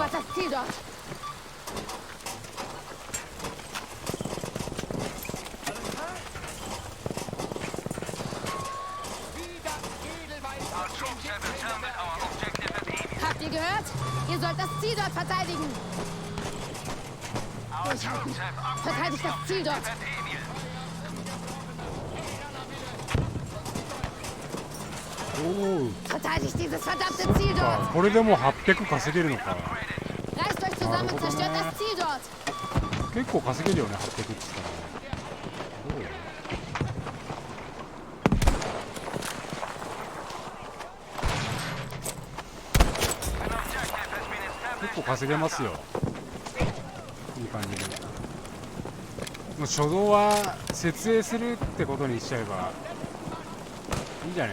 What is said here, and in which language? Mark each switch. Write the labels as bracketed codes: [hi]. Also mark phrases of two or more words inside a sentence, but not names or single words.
[de] Erobert das Ziel dort. [en] Our troops have determined our objective at Emil. [de] Habt ihr gehört? Ihr sollt das Ziel dort verteidigen. [en] Our troops have upgraded [de] Verteidigt das Ziel dort. [en] at Emil. おお [de] Verteidigt dieses verdammte Ziel あ dort. [ja] これでもう800稼げるのか。 [de] Reißt euch zusammen und zerstört das Ziel dort. [ja] 結構稼げるよね800って言ったらね。どうよ。結構稼げますよ。いい感じで。もう初動は設営するってことにしちゃえばいいんじゃね。